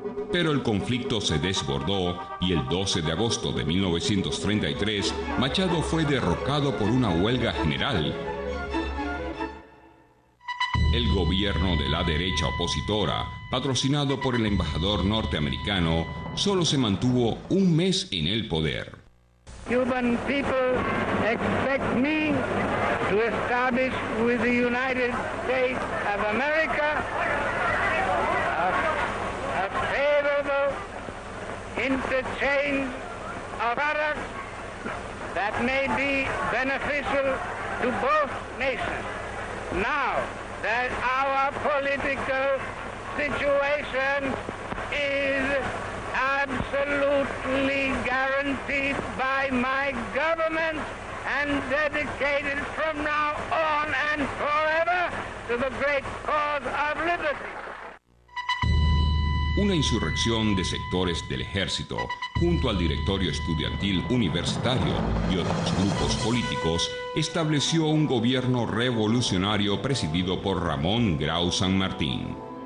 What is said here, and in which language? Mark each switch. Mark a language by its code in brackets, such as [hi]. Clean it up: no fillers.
[es] Pero el conflicto se desbordó y el 12 de agosto de 1933, Machado fue derrocado por una huelga general. El gobierno de la derecha opositora, patrocinado por el embajador norteamericano, solo se mantuvo un mes en el poder. [en] Cuban people expect me to establish with the United States of America a favorable interchange of products that may be beneficial to both nations. Now that our political situation is absolutely guaranteed by my government and dedicated from now on and forever to the great cause of liberty. [es] Una insurrección de sectores del ejército, junto al directorio estudiantil universitario y otros grupos políticos, estableció un gobierno revolucionario presidido por Ramón Grau San Martín.